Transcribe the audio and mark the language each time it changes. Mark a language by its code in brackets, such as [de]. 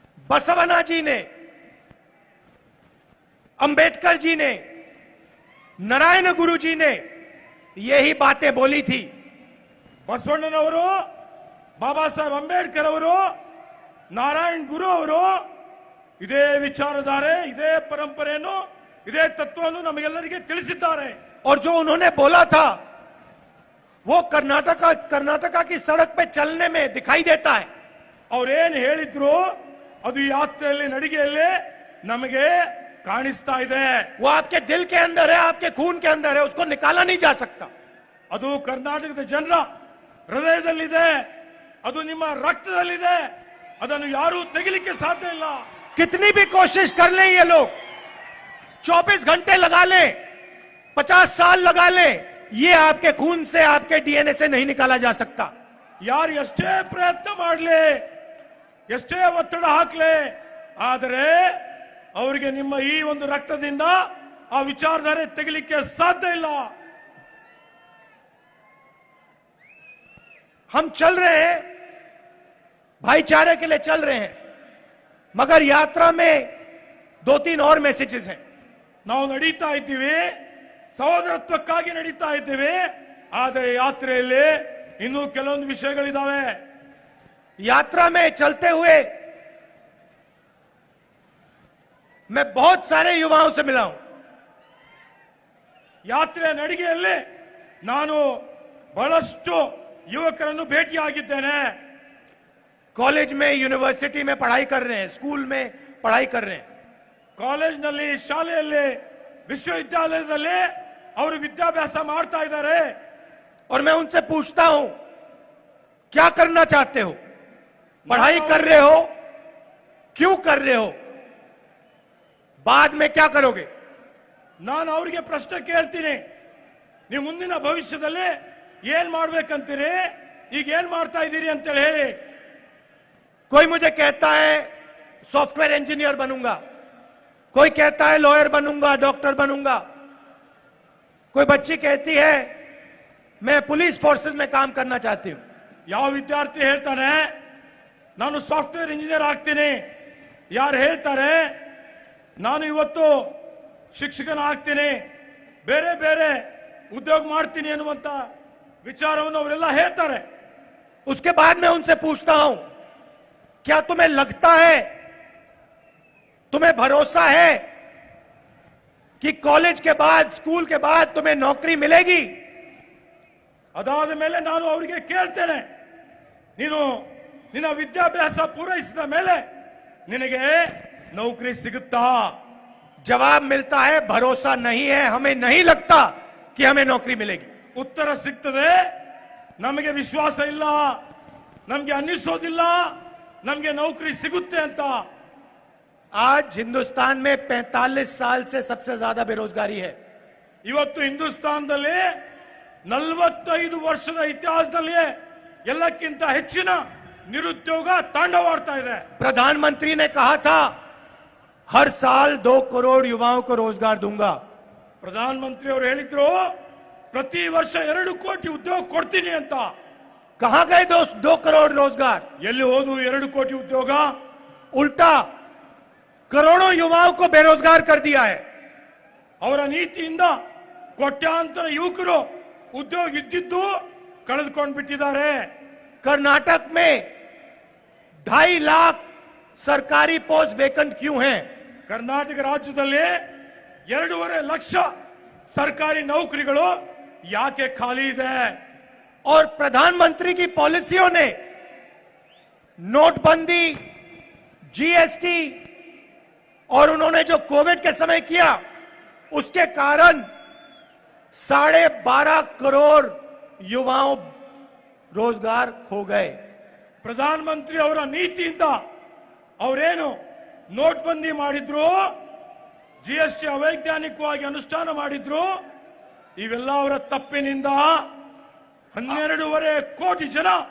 [hi] बसवना जी ने, अंबेडकर जी ने, नारायण गुरु जी ने यही बातें बोली थी. [kn] ಬಸವಣ್ಣನವರು, ಬಾಬಾ ಸಾಹೇಬ್ ಅಂಬೇಡ್ಕರ್ ಅವರು, ನಾರಾಯಣ್ ಗುರು ಅವರು ಇದೇ ವಿಚಾರಧಾರೆ, ಇದೇ ಪರಂಪರೆಯನ್ನು, ಇದೇ ತತ್ವವನ್ನು ನಮಗೆಲ್ಲರಿಗೆ ತಿಳಿಸಿದ್ದಾರೆ. [hi] और जो उन्होंने बोला था वो कर्नाटका की सड़क पे चलने में दिखाई देता है। [kn] ಅವ್ರೇನ್ ಹೇಳಿದ್ರು ಅದು ಈ ಯಾತ್ರೆಯಲ್ಲಿ ನಡಿಗೆಯಲ್ಲಿ ನಮಗೆ ಕಾಣಿಸ್ತಾ ಇದೆ। [hi] वो आपके दिल के अंदर है, आपके खून के अंदर है, उसको निकाला नहीं जा सकता। [kn] ಅದು ಕರ್ನಾಟಕದ ಜನರ ಹೃದಯದಲ್ಲಿದೆ, ಅದು ನಿಮ್ಮ ರಕ್ತದಲ್ಲಿದೆ, ಅದನ್ನು ಯಾರೂ ತೆಗಿಲಿಕ್ಕೆ ಸಾಧ್ಯ ಇಲ್ಲ। [hi] कितनी भी कोशिश कर लें ये लोग, 24 घंटे लगा लें, 50 साल लगा लें, ये आपके खून से, आपके डीएनए से नहीं निकाला जा सकता। [kn] ಯಾರು ಎಷ್ಟೇ ಪ್ರಯತ್ನ ಮಾಡಲಿ, ಎಷ್ಟೇ ಒತ್ತಡ ಹಾಕಲಿ, ಆದರೆ ಅವರಿಗೆ ನಿಮ್ಮ ಈ ಒಂದು ರಕ್ತದಿಂದ ಆ ವಿಚಾರಧಾರೆ ತೆಗಿಲಿಕ್ಕೆ ಸಾಧ್ಯ ಇಲ್ಲ। [hi] हम चल रहे हैं, भाईचारे के लिए चल रहे हैं, मगर यात्रा में 2-3 और मैसेजेस हैं। [kn] ನಾವು ನಡೀತಾ ಇದ್ದೀವಿ, ಸಹೋದರತ್ವಕ್ಕಾಗಿ ನಡೀತಾ ಇದ್ದೀವಿ, ಆದರೆ ಯಾತ್ರೆಯಲ್ಲಿ ಇನ್ನೂ ಕೆಲವೊಂದು ವಿಷಯಗಳಿದಾವೆ। [hi] यात्रा में चलते हुए मैं बहुत सारे युवाओं से मिला हूं। [kn] ಯಾತ್ರೆ ನಡಿಗೆಯಲ್ಲಿ ನಾನು ಬಹಳಷ್ಟು ಯುವಕರನ್ನು ಭೇಟಿಯಾಗಿದ್ದೇನೆ। [hi] कॉलेज में, यूनिवर्सिटी में पढ़ाई कर रहे हैं, स्कूल में पढ़ाई कर रहे हैं। [kn] ಕಾಲೇಜ್ನಲ್ಲಿ, ಶಾಲೆಯಲ್ಲಿ, ವಿಶ್ವವಿದ್ಯಾಲಯದಲ್ಲಿ ಅವರು ವಿದ್ಯಾಭ್ಯಾಸ ಮಾಡ್ತಾ ಇದ್ದಾರೆ। [hi] और मैं उनसे पूछता हूं, क्या करना चाहते हो? पढ़ाई कर रहे हो, क्यों कर रहे हो, बाद में क्या करोगे? [kn] ನಾನು ಅವರಿಗೆ ಪ್ರಶ್ನೆ ಕೇಳ್ತೀನಿ, ನೀವು ಮುಂದಿನ ಭವಿಷ್ಯದಲ್ಲಿ ಏನ್ ಮಾಡ್ಬೇಕಂತೀರಿ, ಈಗ ಏನ್ ಮಾಡ್ತಾ ಇದ್ದೀರಿ ಅಂತೇಳಿ ಹೇಳಿ। [hi] कोई मुझे कहता है सॉफ्टवेयर इंजीनियर बनूंगा, कोई कहता है लॉयर बनूंगा, डॉक्टर बनूंगा, कोई बच्ची कहती है मैं पुलिस फोर्सेस में काम करना चाहती हूं। [kn] ಯಾವ ವಿದ್ಯಾರ್ಥಿ ಹೇಳ್ತಾನೆ ನಾನು ಸಾಫ್ಟ್ವೇರ್ ಇಂಜಿನಿಯರ್ ಆಗ್ತೀನಿ, ಯಾರು ಹೇಳ್ತಾರೆ ನಾನು ಇವತ್ತು ಶಿಕ್ಷಕನ ಆಗ್ತೀನಿ, ಬೇರೆ ಬೇರೆ ಉದ್ಯೋಗ ಮಾಡ್ತೀನಿ ಅನ್ನುವಂತ ವಿಚಾರವನ್ನು ಅವರೆಲ್ಲ ಹೇಳ್ತಾರೆ। [hi] उसके बाद मैं उनसे पूछता हूं, क्या तुम्हें लगता है, तुम्हें भरोसा है कि कॉलेज के बाद, स्कूल के बाद तुम्हें नौकरी मिलेगी? [kn] ಅದಾದ ಮೇಲೆ ನಾನು ಅವರಿಗೆ ಕೇಳ್ತೇನೆ, ನೀನು ನಿನ್ನ ವಿದ್ಯಾಭ್ಯಾಸ ಪೂರೈಸಿದ ಮೇಲೆ ನಿನಗೆ ನೌಕರಿ ಸಿಗುತ್ತಾ? [hi] जवाब मिलता है भरोसा नहीं है, हमें नहीं लगता कि हमें नौकरी मिलेगी। [kn] ಉತ್ತರ ಸಿಗ್ತದೆ, ನಮಗೆ ವಿಶ್ವಾಸ ಇಲ್ಲ, ನಮಗೆ ಅನ್ನಿಸೋದಿಲ್ಲ ನಮಗೆ ನೌಕರಿ ಸಿಗುತ್ತೆ ಅಂತ। [hi] आज हिंदुस्तान में 45 साल से सबसे ज्यादा बेरोजगारी है। [kn] ಇವತ್ತು ಹಿಂದೂಸ್ತಾನದಲ್ಲಿ 45 ವರ್ಷದ ಇತಿಹಾಸದಲ್ಲಿ ಎಲ್ಲಕ್ಕಿಂತ ಹೆಚ್ಚಿನ ನಿರುದ್ಯೋಗ ತಾಂಡವಾಡ್ತಾ ಇದೆ। [hi] प्रधानमंत्री ने कहा था हर साल 2 करोड़ युवाओं को रोजगार दूंगा। [kn] ಪ್ರಧಾನಮಂತ್ರಿ ಅವರು ಹೇಳಿದ್ರು ಪ್ರತಿ ವರ್ಷ 2 ಕೋಟಿ ಉದ್ಯೋಗ ಕೊಡ್ತೀನಿ ಅಂತ। [hi] कहां गए 2 करोड़ रोजगार? [kn] ಎಲ್ಲಿ ಹೋದು 2 ಕೋಟಿ ಉದ್ಯೋಗ? [hi] उल्टा करोड़ों युवाओं को बेरोजगार कर दिया है। [kn] ಅವರ ನೀತಿಯಿಂದ ಕೋಟ್ಯಾಂತರ ಯುವಕರು ಉದ್ಯೋಗ ಇದ್ದಿದ್ದು ಕಳೆದುಕೊಂಡು ಬಿಟ್ಟಿದ್ದಾರೆ। [hi] कर्नाटक में 2.5 लाख सरकारी पोस्ट वेकेंट क्यों हैं? [kn] ಕರ್ನಾಟಕ ರಾಜ್ಯದಲ್ಲಿ 2.5 ಲಕ್ಷ ಸರ್ಕಾರಿ ನೌಕರಿಗಳು ಯಾಕೆ ಖಾಲಿ ಇದೆ? [hi] और प्रधानमंत्री की पॉलिसियों ने, नोटबंदी, जीएसटी और उन्होंने जो कोविड के समय किया, उसके कारण 12.5 करोड़ युवाओं रोजगार खो गए। [kn] ಪ್ರಧಾನಮಂತ್ರಿ ಅವರ ನೀತಿಯಿಂದ ಅವರೇನು ನೋಟ್ಬಂದಿ ಮಾಡಿದ್ರು, ಜಿಎಸ್ಟಿ ಅವೈಜ್ಞಾನಿಕವಾಗಿ ಅನುಷ್ಠಾನ ಮಾಡಿದ್ರು, ಇವೆಲ್ಲ ಅವರ ತಪ್ಪಿನಿಂದ 12.5 ಕೋಟಿ ಜನ